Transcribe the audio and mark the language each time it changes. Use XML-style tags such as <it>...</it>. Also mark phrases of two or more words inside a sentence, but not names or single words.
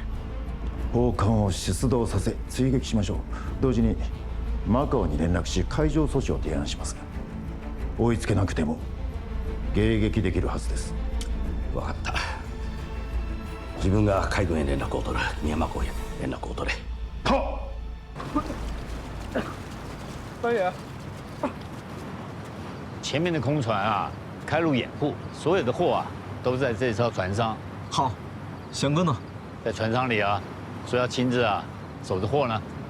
<ja>砲艦を出動させ追撃しましょう。同時にマカオに連絡し海上阻止を提案します。追いつけなくても迎撃できるはずです。分かった。自分が海軍へ連絡を取る。宮間港へ連絡を取れ。</ja> <zh>好。大爷，前面的空船啊，开路掩护，所有的货啊都在这艘船上。好，翔哥呢？在船舱里啊，说要亲自啊守着货呢。</zh>